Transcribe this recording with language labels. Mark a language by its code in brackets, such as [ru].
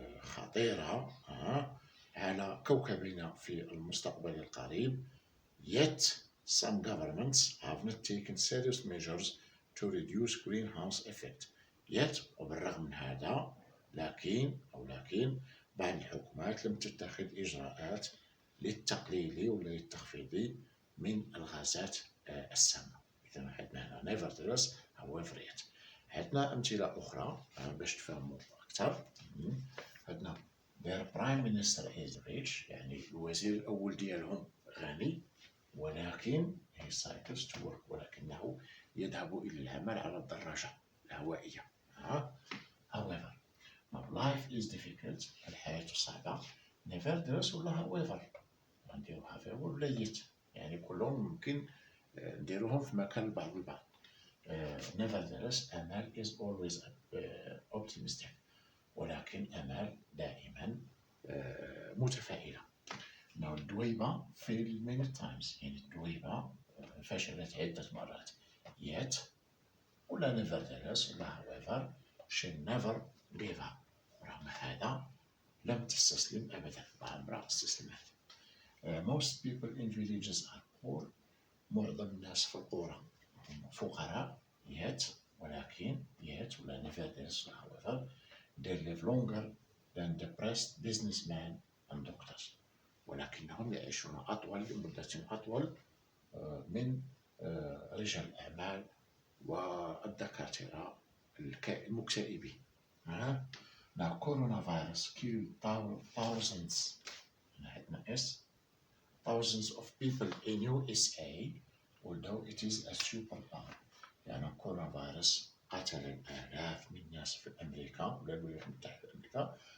[ar] خطيرة على كوكبنا في المستقبل القريب. [en] Yet some governments have not taken serious measures to reduce greenhouse effect. Yet [ar] وبالرغم من هذا لكن بعض الحكومات لم تتخذ إجراءات للتقليل ولا للتخفيض من الغازات السامة. إذا عندنا هنا [en] nevertheless however yet. [ar] عندنا أمثلة أخرى باش تفهموا أكثر. عندنا [en] their prime minister is rich، [ar] يعني الوزير الأول ديالهم غني، ولكن [en] he cycles to work، [ar] ولكنه يذهب إلى العمل على الدراجة الهوائية. [en] however life is difficult، [ar] الحياة صعبة. [en] nevertheless [ar] ولا [en] however، [ar] نديرو however ولا [en] yet، [ar] يعني كلهم ممكن نديروهم في مكان البعض البعض. [en] nevertheless أمال is always optimistic، [ar] ولكن أمال دائما متفائلة. [en] Now الدويبة failed many times، [ar] يعني الدويبة فشلت عدة مرات. [en] yet [ar] ولا [en] nevertheless [ar] ولا [en] however she never gave up، [ar] رغم هذا لم تستسلم أبدا، عمرها استسلمت. [en] most people in villages are poor، [ar] معظم الناس في القرى فقراء. [en] yet [ar] ولكن yet ولا [en] nevertheless [ar] ولا [en] however they live longer than depressed businessmen and doctors، [ar] ولكنهم يعيشون أطول لمدة أطول من رجال الأعمال والدكاترة المكتئبين. [en] Now coronavirus killed thousands، [ar] عندنا [en] thousands of people in USA although it is a superpower، [ar] يعني كورونا قتل الآلاف من الناس في أمريكا ولا الولايات المتحدة الأمريكية.